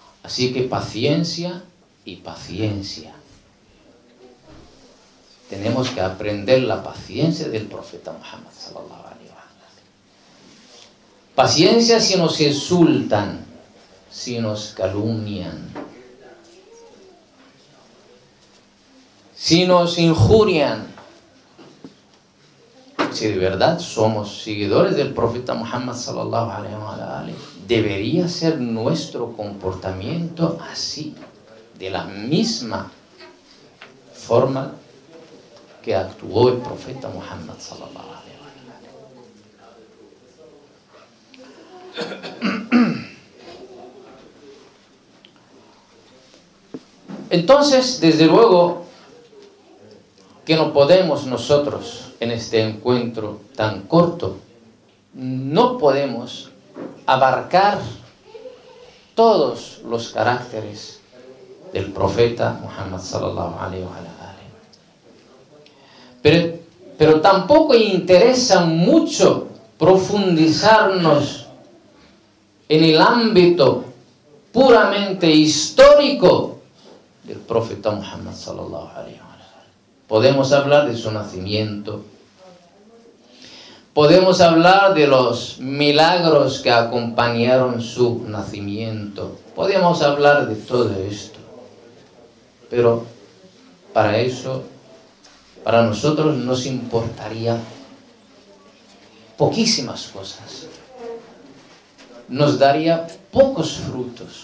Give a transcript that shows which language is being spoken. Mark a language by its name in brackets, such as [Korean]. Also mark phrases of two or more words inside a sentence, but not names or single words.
[Spanish] Así que paciencia y paciencia. Tenemos que aprender la paciencia del profeta Muhammad [Arabic] صلى الله عليه وسلم. [Spanish] Paciencia si nos insultan, si nos calumnian, si nos injurian. Si de verdad somos seguidores del profeta Muhammad [Arabic] صلى الله عليه وسلم, [Spanish] debería ser nuestro comportamiento así, de la misma forma que actuó el profeta Muhammad [Arabic] صلى الله عليه وسلم. [Spanish] Entonces, desde luego que no podemos nosotros en este encuentro tan corto, no podemos abarcar todos los caracteres del profeta Muhammad [Arabic] صلى الله عليه وسلم. [Spanish] Pero tampoco interesa mucho profundizarnos en el ámbito puramente histórico del profeta Muhammad [Arabic] صلى الله عليه وسلم. [Spanish] Podemos hablar de su nacimiento, podemos hablar de los milagros que acompañaron su nacimiento, podemos hablar de todo esto, pero para eso, para nosotros nos importaría poquísimas cosas, nos daría pocos frutos.